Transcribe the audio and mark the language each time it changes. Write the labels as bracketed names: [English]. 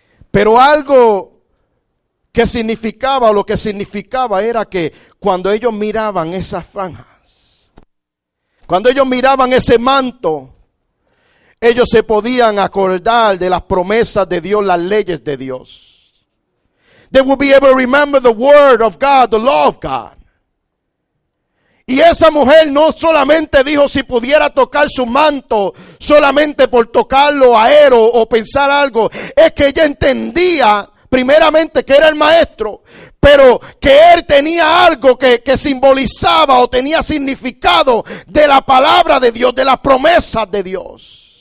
[Spanish] Pero algo que significaba, o lo que significaba era que cuando ellos miraban esas franjas, cuando ellos miraban ese manto, ellos se podían acordar de las promesas de Dios, las leyes de Dios. [English] They would be able to remember the word of God, the law of God. [Spanish] Y esa mujer no solamente dijo si pudiera tocar su manto, solamente por tocarlo a él o pensar algo. Es que ella entendía primeramente que era el maestro, pero que él tenía algo que simbolizaba o tenía significado de la palabra de Dios, de las promesas de Dios.